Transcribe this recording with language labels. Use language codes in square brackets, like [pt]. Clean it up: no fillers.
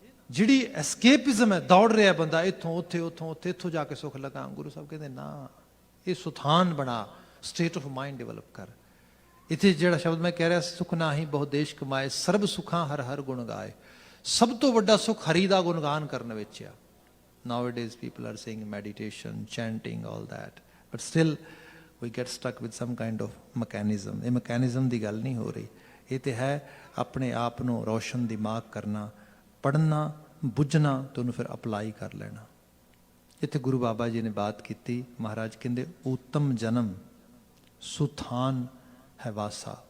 [pa] ਜਿਹੜੀ ਐਸਕੇਪਿਜ਼ਮ ਹੈ, ਦੌੜ ਰਿਹਾ ਬੰਦਾ ਇੱਥੋਂ ਉੱਥੇ, ਉੱਥੋਂ ਉੱਥੇ, ਇੱਥੋਂ ਜਾ ਕੇ ਸੁੱਖ ਲਗਾ, ਗੁਰੂ ਸਾਹਿਬ ਕਹਿੰਦੇ ਨਾ, ਇਹ ਸੁਥਾਨ ਬਣਾ, [en] State of mind develop ਕਰ। [pa] ਇੱਥੇ ਜਿਹੜਾ ਸ਼ਬਦ ਮੈਂ ਕਹਿ ਰਿਹਾ, ਸੁਖ ਨਾਹੀ ਬਹੁ ਦੇਸ਼ ਕਮਾਏ, ਸਰਬ ਸੁੱਖਾਂ ਹਰ ਹਰ ਗੁਣ ਗਾਏ। ਸਭ ਤੋਂ ਵੱਡਾ ਸੁੱਖ ਹਰੀ ਦਾ ਗੁਣਗਾਨ ਕਰਨ ਵਿੱਚ ਆ। [en] Nowadays people are saying meditation, chanting, all that, but still we get stuck with some kind of mechanism. [pa] ਇਹ mechanism ਦੀ ਗੱਲ ਨਹੀਂ ਹੋ ਰਹੀ, ਇਹ ਤੇ ਹੈ ਆਪਣੇ ਆਪ ਨੂੰ ਰੋਸ਼ਨ ਦਿਮਾਗ ਕਰਨਾ, ਪੜ੍ਹਨਾ, ਬੁੱਝਣਾ ਤੇ ਉਹਨੂੰ ਫਿਰ ਅਪਲਾਈ ਕਰ ਲੈਣਾ। ਇੱਥੇ ਗੁਰੂ ਬਾਬਾ ਜੀ ਨੇ ਬਾਤ ਕੀਤੀ, ਮਹਾਰਾਜ ਕਹਿੰਦੇ ਉੱਤਮ ਜਨਮ ਸੁਥਾਨ ਹੈ ਵਾਸਾ।